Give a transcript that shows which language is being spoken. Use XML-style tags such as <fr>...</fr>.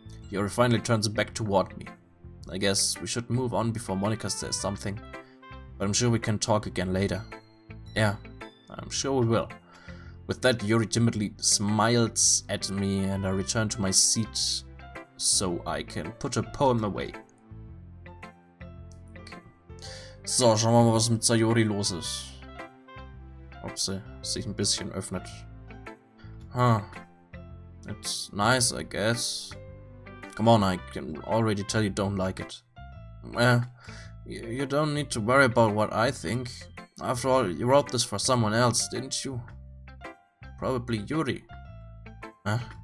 <en>Yuri finally turns back toward me. I guess we should move on before Monica says something, but I'm sure we can talk again later. Yeah, I'm sure we will. With that, Yuri timidly smiles at me and I return to my seat so I can put a poem away. Okay.</en> <de>So, schauen wir mal, was mit Sayori los ist. Ob sie sich ein bisschen öffnet.</de> <en>Huh. It's nice, I guess. Come on, I can already tell you don't like it. Well, you don't need to worry about what I think. After all, you wrote this for someone else, didn't you? Probably Yuri. Huh?</en>